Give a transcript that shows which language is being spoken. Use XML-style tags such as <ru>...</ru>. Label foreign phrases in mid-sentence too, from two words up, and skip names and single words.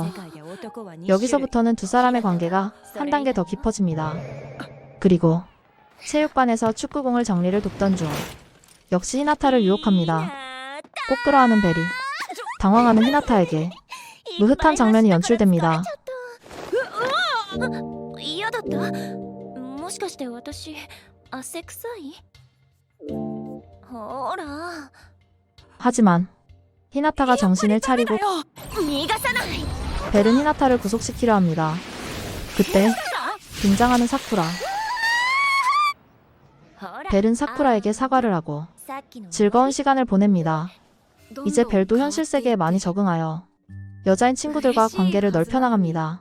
<ko>여기서부터는 두 사람의 관계가 한 단계 더 깊어집니다. 그리고 체육관에서 축구공을 정리를 돕던 중 역시 히나타를 유혹합니다. 꼭 끌어안은 벨이 당황하는 히나타에게 무흐한 장면이 연출됩니다.</ko> <ja>嫌だった？もしかして私汗臭い？ほら</ja> <ko>하지만 히나타가 정신을 차리고</ko> <ja>逃がさない。</ja> <ko>벨은 히나타를 구속시키려 합니다. 그때 등장하는 사쿠라. 벨은 사쿠라에게 사과를 하고 즐거운 시간을 보냅니다. 이제 벨도 현실 세계에 많이 적응하여 여자인 친구들과 관계를 넓혀나갑니다.</ko>